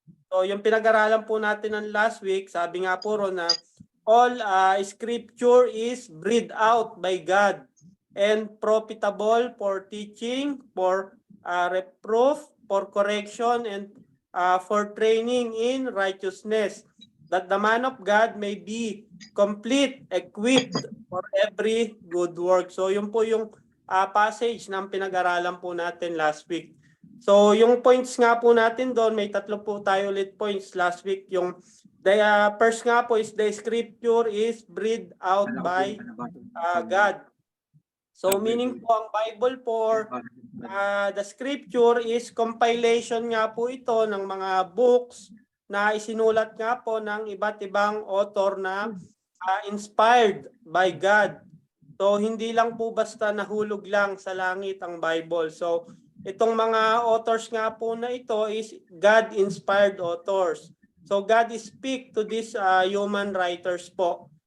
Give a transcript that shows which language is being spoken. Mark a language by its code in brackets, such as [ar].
[en] So, [tl] yung pinag-aralan po natin ng [en] last week, sabi nga po ron na all scripture is breathed out by God and profitable for teaching, for reproof, for correction, and for training in righteousness, that the man of God may be complete, equipped for every good work. [tl] So yun po yung passage ng pinag-aralan po natin [en] last week. [tl] So yung points nga po natin doon, may tatlo po tayo ulit points last week. [en] Yung first nga po is the scripture is breathed out by God. [tl] So meaning po ang Bible for the scripture is compilation nga po ito ng mga books na isinulat nga po ng iba't ibang author na [en] inspired by God. [tl] So hindi lang po basta nahulog lang sa langit ang Bible. So itong mga authors nga po na ito is [en] God-inspired authors. So God speak to these human writers po.